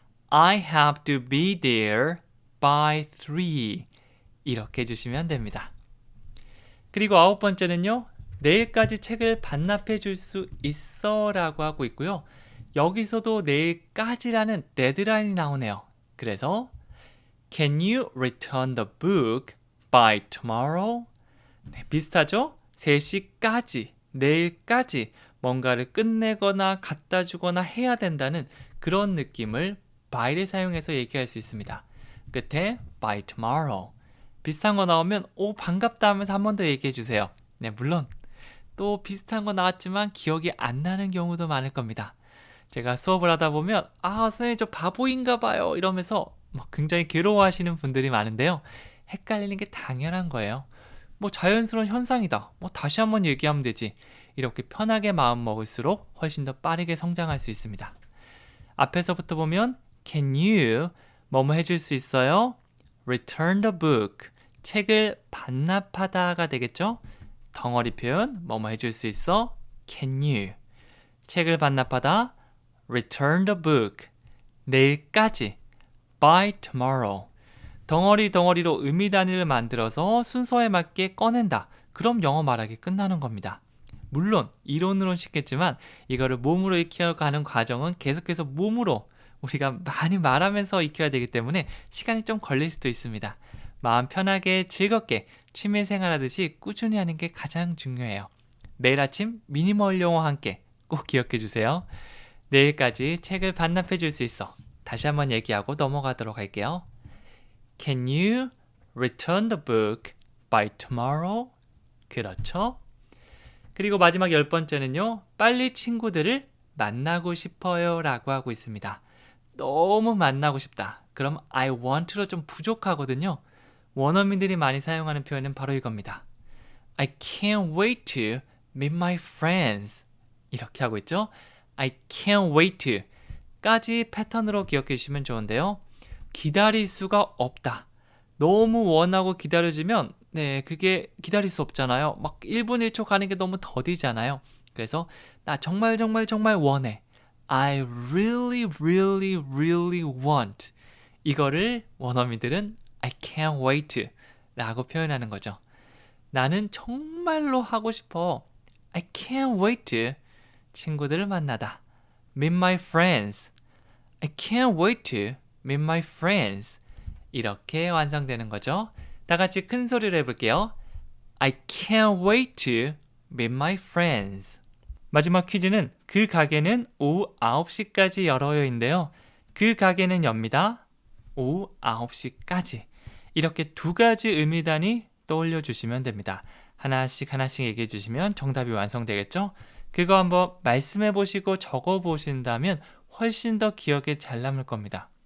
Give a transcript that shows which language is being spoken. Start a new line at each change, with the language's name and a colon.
English: I have to be there by 3.
Korean: 이렇게 해주시면 됩니다. 그리고 9번째는요. 내일까지 책을 반납해 줄 수 있어 라고 하고 있고요. 여기서도 내일까지라는 데드라인이 나오네요. 그래서
English: Can you return the book by tomorrow?
Korean: 네, 비슷하죠? 3시까지, 내일까지 뭔가를 끝내거나 갖다 주거나 해야 된다는 그런 느낌을 by를 사용해서 얘기할 수 있습니다.
English: 끝에 by tomorrow.
Korean: 비슷한 거 나오면 오 반갑다 하면서 한 번 더 얘기해 주세요. 네, 물론 또 비슷한 거 나왔지만 기억이 안 나는 경우도 많을 겁니다. 제가 수업을 하다 보면 선생님 저 바보인가 봐요 이러면서 굉장히 괴로워하시는 분들이 많은데요. 헷갈리는 게 당연한 거예요. 자연스러운 현상이다. 다시 한번 얘기하면 되지. 이렇게 편하게 마음 먹을수록 훨씬 더 빠르게 성장할 수 있습니다. 앞에서부터 보면
English: Can you
Korean: 뭐뭐 해줄 수 있어요?
English: Return the book.
Korean: 책을 반납하다가 되겠죠? 덩어리 표현 뭐뭐 해줄 수 있어?
English: Can you?
Korean: 책을 반납하다
English: Return the book.
Korean: 내일까지
English: by tomorrow.
Korean: 덩어리로 의미 단위를 만들어서 순서에 맞게 꺼낸다. 그럼 영어 말하기 끝나는 겁니다. 물론 이론으로는 쉽겠지만 이거를 몸으로 익혀가는 과정은 계속해서 몸으로 우리가 많이 말하면서 익혀야 되기 때문에 시간이 좀 걸릴 수도 있습니다. 마음 편하게 즐겁게 취미생활 하듯이 꾸준히 하는 게 가장 중요해요. 매일 아침 미니멀 영어 함께 꼭 기억해 주세요. 내일까지 책을 반납해 줄 수 있어. 다시 한번 얘기하고 넘어가도록 할게요.
English: Can you return the book by tomorrow?
Korean: 그렇죠? 그리고 마지막 10번째는요. 빨리 친구들을 만나고 싶어요 라고 하고 있습니다. 너무 만나고 싶다. 그럼
English: I want
Korean: 로 좀 부족하거든요. 원어민들이 많이 사용하는 표현은 바로 이겁니다.
English: I can't wait to meet my friends.
Korean: 이렇게 하고 있죠.
English: I can't wait to
Korean: 까지 패턴으로 기억해 주시면 좋은데요. 기다릴 수가 없다. 너무 원하고 기다려지면 그게 기다릴 수 없잖아요. 1분 1초 가는 게 너무 더디잖아요. 그래서 나 정말 원해.
English: I really want.
Korean: 이거를 원어민들은
English: I can't wait to
Korean: 라고 표현하는 거죠. 나는 정말로 하고 싶어.
English: I can't wait to
Korean: 친구들을 만나다.
English: Meet my friends. I can't wait to meet my friends.
Korean: 이렇게 완성되는 거죠. 다 같이 큰 소리로 해볼게요.
English: I can't wait to meet my friends.
Korean: 마지막 퀴즈는 그 가게는 오후 9시까지 열어요인데요. 그 가게는 엽니다. 오후 9시까지. 이렇게 두 가지 의미단위 떠올려 주시면 됩니다. 하나씩 얘기해 주시면 정답이 완성되겠죠? 그거 한번 말씀해 보시고 적어 보신다면 훨씬 더 기억에 잘 남을 겁니다.